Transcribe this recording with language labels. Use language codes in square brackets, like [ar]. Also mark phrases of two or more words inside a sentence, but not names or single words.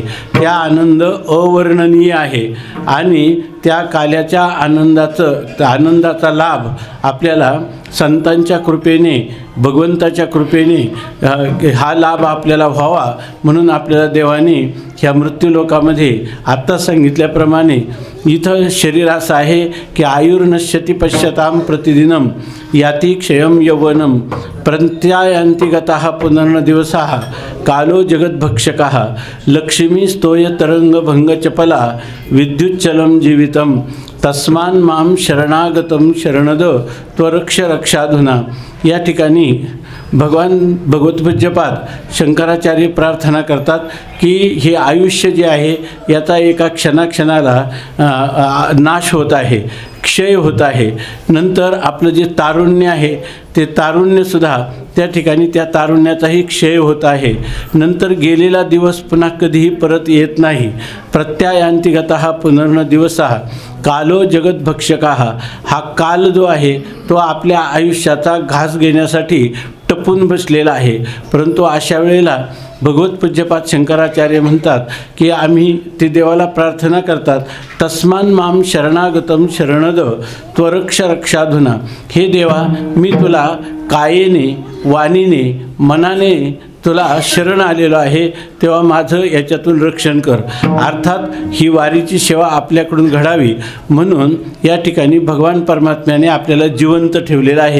[mr] त्या आनंद अवर्णनीय आहे आणि त्या काल्याच्या आनंदाचा लाभ आपल्याला संतांच्या कृपेने, भगवंताच्या कृपेने हा लाभ आपल्याला व्हावा म्हणून आपल्याला देवाने ह्या मृत्यूलोकामध्ये आत्ता सांगितल्याप्रमाणे इथं शरीर असं आहे की [sa] आयुर्नश्यति पश्यताम प्रतिदिनम याती क्षयम यौवनम प्रत्यायन्ति गतः पुनर्नदिवसाः कालो जगद्भक्षकः लक्ष्मी स्तोय तरंगभंग चपला विद्युच्चलं जीवितम तस्मान् मां शरणागतं शरणद त्वरक्ष रक्षाधुना. [mr] या ठिकाणी भगवतपूज्यपाद शंकराचार्य प्रार्थना करतात की हे आयुष्य जे आहे याचा एका क्षणाक्षणाला नाश होत आहे, क्षय होत आहे. नंतर आपलं जे तारुण्य आहे ते तारुण्यसुद्धा त्या ठिकाणी त्या तारुण्याचाही क्षय होत आहे. नंतर गेलेला दिवस पुन्हा कधीही परत येत नाही. [sa] प्रत्यायन्ति गतः पुनर्नदिवसाः कालो जगद्भक्षकः. [mr] हा काल जो आहे तो आपल्या आयुष्याचा घास घेण्यासाठी टपून बसलेला आहे. परंतु अशा वेळेला भगवतपूज्यपाद शंकराचार्य म्हणतात की आम्ही ते देवाला प्रार्थना करतात, [sa] तस्मान् मां शरणागतं शरणद त्वरक्ष रक्षाधुना. [mr] हे देवा, मी तुला कायेने, वाणीने, मनाने तुला शरण आलेलो आहे, तेव्हा माझं याच्यातून रक्षण कर. अर्थात ही वारीची सेवा आपल्याकडून घडावी म्हणून या ठिकाणी भगवान परमात्म्याने आपल्याला जिवंत ठेवलेलं आहे.